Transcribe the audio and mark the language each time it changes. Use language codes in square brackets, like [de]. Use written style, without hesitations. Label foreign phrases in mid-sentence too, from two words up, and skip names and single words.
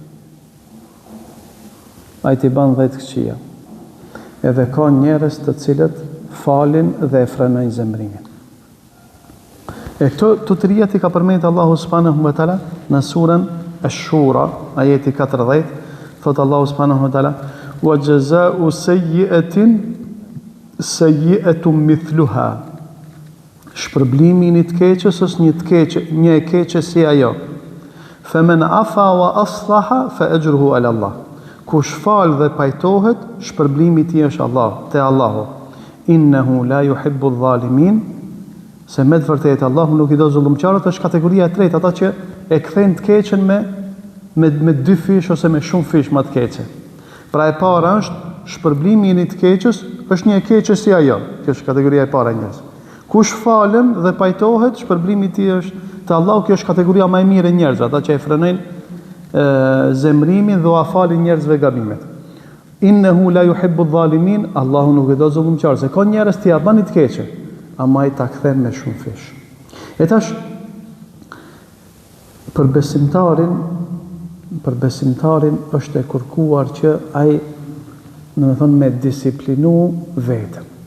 [sq] Ai ti bën 10 këqija. Edhe ka njerëz të cilët falin dhe e frenojnë zemrimin. E këto të rijat i ka përmendur Allahu [ar] سبحانه وتعالى [sq] në surën Ash-Shura, ajeti 40, thot Allahu [ar] سبحانه وتعالى: "وجزاء سيئة سيئة مثلها." [sq] Shpërblimi i një të keqës është një e keqe si ajo. [ar] "فمن عفا وأصلح فأجره على الله." [sq] Kush fal dhe pajtohet, shpërblimi i tij është Allah, te Allahu. [ar] "إنه لا يحب الظالمين." [sq] Se me të vërtetë Allahu nuk i do zullumqtarët, është kategoria e tretë, ata që e kthejnë të keqen me 2 fish ose me shumë fish më të keqe. Pra e para është shpërblimi i një të keqës është një e keqe si ajo. Kjo është kategoria e para e njerëzve. Kush falem dhe pajtohet, shpërblimi i tij është te Allahu. Kjo është kategoria më e mirë e njerëzve, ata që e frenojnë zemrimin dhe u falin njerëzve gabimet. [ar] إنه لا يحب الظالمين. [sq] Allahu nuk e do zullumqtarët. Se ka njerëz që ja bënin të keqe, ama i ta kthen me shumë fish. E tash për besimtarin është e kërkuar që ai, domethënë, me disiplinu vetën.